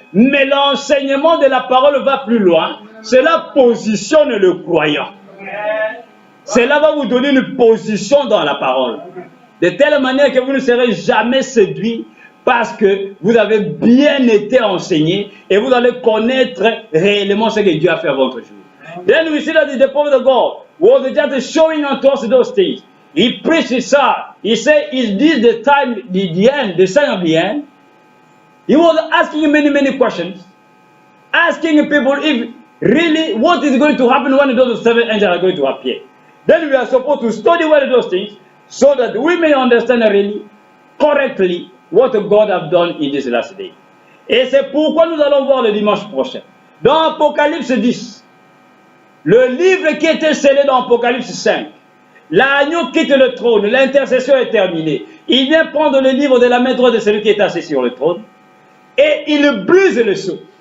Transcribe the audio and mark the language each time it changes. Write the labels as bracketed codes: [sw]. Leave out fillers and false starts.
[fr] Mais l'enseignement de la parole va plus loin, cela positionne le croyant. Cela va vous donner une position dans la parole. De telle manière que vous ne serez jamais séduit parce que vous avez bien été enseigné et vous allez connaître réellement ce que Dieu a fait à votre jour. [en] Then we see that the prophet of God was just showing unto us those things. He preached his son. He said, is this the time, the end, the sign of the end? He was asking many questions. Asking people if really what is going to happen when those seven angels are going to appear. Then we are supposed to study one of those things so that we may understand really correctly what God has done in this last day. [fr] Et c'est pourquoi nous allons voir le dimanche prochain. Dans Apocalypse 10, le livre qui était scellé dans Apocalypse 5, l'agneau quitte le trône, l'intercession est terminée. Il vient prendre le livre de la main droite de celui qui est assis sur le trône et il brise le sceau.